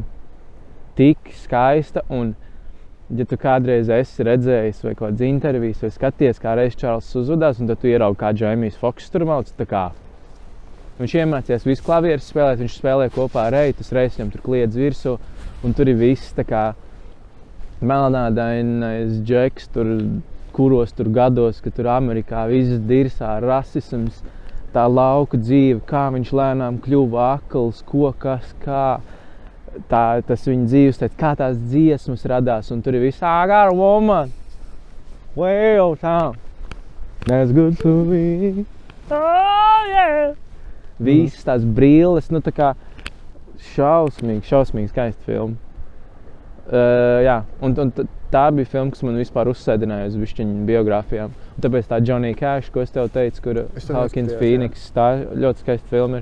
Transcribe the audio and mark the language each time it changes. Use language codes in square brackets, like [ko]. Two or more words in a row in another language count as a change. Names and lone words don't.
[lv] Tik skaista, un ja tu kādreiz esi redzējis vai kādas intervijas vai skaties, kā Ray Čārlzs uzvedās, un tad tu ieraugi, kā Jamie Foxx tur mauc, tā kā viņš iemācījās visu klavierus spēlēt, viņš spēlē kopā ar Rayu, tas Rays viņam tur kliedz virsū, un tur ir viss tā kā melnādainais džeks, kuros tur gados, ka tur Amerikā viss dirsā, rasisms, tā lauku dzīve, kā viņš lēnām kļuva akls, ko, kas, kā. Tas viņa dzīves, kā tās dziesmas radās, un tur ir viss, [en] I got a woman, way old town, that's good to me, oh yeah. [lv] Visas tās brilles, tā kā šausmīgi skaista filma. Jā, un tā bija filma, kas man vispār uzsēdināja uz bišķiņu biogrāfijām. Un tāpēc tā Johnny Cash, ko es tev teicu, kur Joaquins Phoenix, tā ļoti skaista filma ir.